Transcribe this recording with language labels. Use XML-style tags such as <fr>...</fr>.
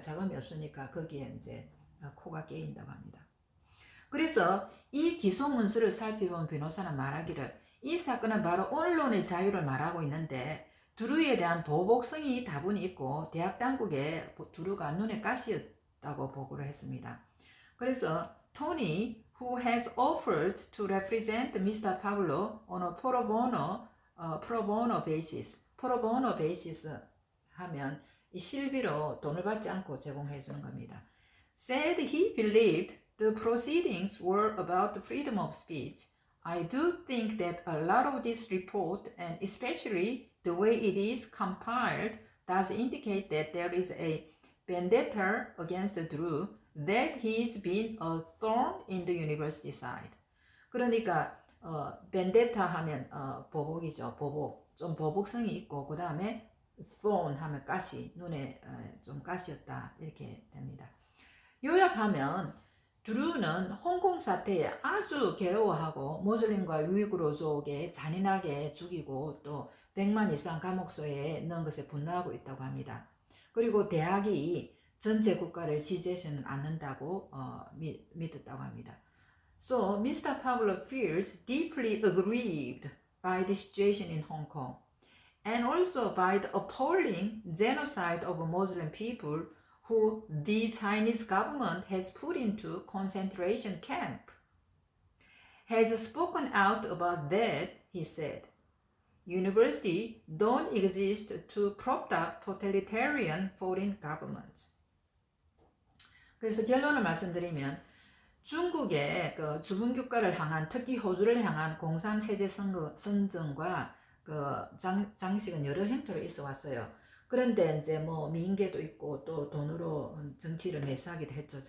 <ko>자금이 없으니까 거기에 이제 코가 깨인다고 합니다. 그래서 이 기소 문서를 살펴본 변호사는 말하기를 이 사건은 바로 언론의 자유를 말하고 있는데 두루에 대한 보복성이 다분히 있고 대학 당국에 두루가 눈에 가시였다고 보고를 했습니다. 그래서</ko> <en>토니, who has offered to represent Mr. Pablo on a pro bono basis,</en> <ko>pro bono basis 하면 이 실비로 돈을 받지 않고 제공해 주는 겁니다.</ko> <en>said he believed the proceedings were about the freedom of speech. I do think that a lot of this report, and especially the way it is compiled, does indicate that there is a vendetta against Drew, that he's been a thorn in the university side.</en> <ko>그러니까 vendetta 하면 보복이죠. 보복. 좀 보복성이 있고 그 다음에 thorn 하면 가시, 눈에 좀 가시였다 이렇게 됩니다. 요약하면 드루는 홍콩 사태에 아주 괴로워하고 모슬림과 위구르족에 잔인하게 죽이고 또 100만 이상 감옥소에 넣은 것에 분노하고 있다고 합니다. 그리고 대학이 전체 국가를 지지해서는 않는다고 믿었다고 합니다.</ko> <en>So Mr. Pablo feels deeply aggrieved by the situation in Hong Kong and also by the appalling genocide of Muslim people who the Chinese government has put into concentration camp. Has spoken out about that, he said. Universities don't exist to prop up totalitarian foreign governments.</en> <ko>그래서 결론을 말씀드리면 중국의 그 주변국가를 향한 특히 호주를 향한 공산체제 선전과 그 장식은 여러 형태로 있어 왔어요. 그런데 이제 뭐 민계도 있고 또 돈으로 정치를 매수하기도 했죠.</ko>